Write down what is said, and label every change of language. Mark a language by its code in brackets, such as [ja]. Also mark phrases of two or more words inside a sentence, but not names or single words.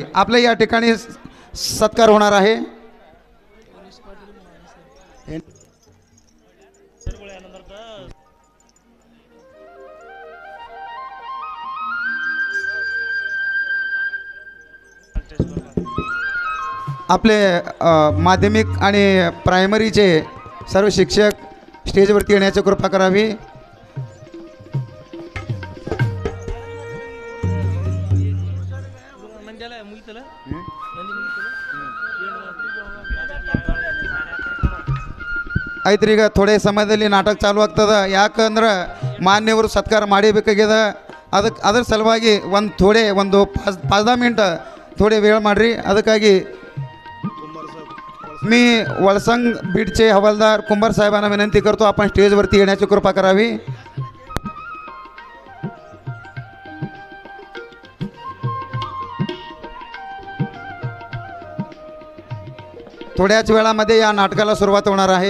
[mr] आपल्या या ठिकाणी सत्कार होणार आहे. आपले माध्यमिक आणि प्रायमरीचे सर्व शिक्षक स्टेजवरती येण्याची कृपा करावी. [kn] ಐತ್ರಿ ಈಗ ಥೋಡೆ ಸಮಯದಲ್ಲಿ ನಾಟಕ ಚಾಲು ಆಗ್ತದ. ಯಾಕಂದ್ರೆ ಮಾನ್ಯವರು ಸತ್ಕಾರ ಮಾಡಬೇಕಾಗ್ಯದ. ಅದ್ರ ಸಲುವಾಗಿ ಒಂದು 5-10 ಮಿನಿಟ್ [mr] थोडे वेळ [kn] ಮಾಡ್ರಿ. [mr] ಅದಕ್ಕಾಗಿ मी वळसंग बीडचे हवालदार कुंभार साहेबांना विनंती करतो, आपण स्टेजवरती येण्याची कृपा करावी. थोड्याच वेळामध्ये या नाटकाला सुरुवात होणार आहे.